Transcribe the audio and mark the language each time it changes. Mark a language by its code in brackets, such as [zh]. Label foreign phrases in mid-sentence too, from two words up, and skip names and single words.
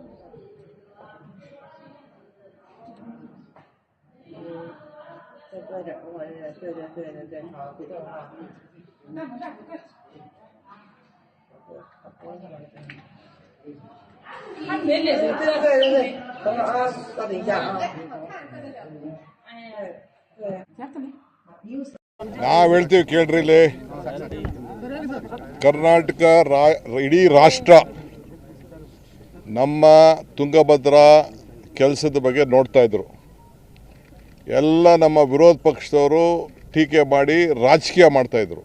[zh] 再搁点，我对，好，别动哈。对，等会儿啊，稍等一下啊。对。 [kn] ನಾವು ಹೇಳ್ತೀವಿ ಕೇಳ್ರಿ ಇಲ್ಲಿ ಕರ್ನಾಟಕ ಇಡೀ ರಾಷ್ಟ್ರ ನಮ್ಮ ತುಂಗಭದ್ರಾ ಕೆಲಸದ ಬಗ್ಗೆ ನೋಡ್ತಾ ಇದ್ರು. ಎಲ್ಲ ನಮ್ಮ ವಿರೋಧ ಪಕ್ಷದವರು ಟೀಕೆ ಮಾಡಿ ರಾಜಕೀಯ ಮಾಡ್ತಾಯಿದ್ರು.